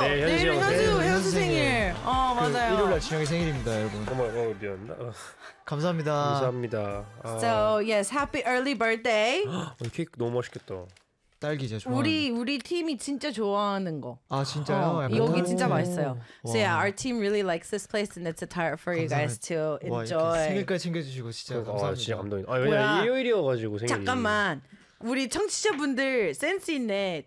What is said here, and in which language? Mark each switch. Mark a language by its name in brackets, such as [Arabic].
[Korean] 내일 네, 현수 생일. 어 맞아요. 그 일요일 준혁이 생일입니다, 여러분. 어머 미안다. 감사합니다. 감사합니다. [English] 아. So yes, happy early birthday. [Korean] 오늘 케이크 너무 맛있겠다. 딸기 제일 좋아하는. 우리 팀이 진짜 좋아하는 거. 아 진짜요? 어, 여기 진짜 맛있어요. 와. [English] So yeah, our team really likes this place and it's a tart for [Korean] 감사합니다. [English] You guys to enjoy. [Korean] 와, 생일까지 챙겨주시고 진짜 감사합니다. 아 진짜 감동이. 아 왜냐 일요일이어가지고 생일이. 잠깐만. 우리 청취자분들 센스 있네.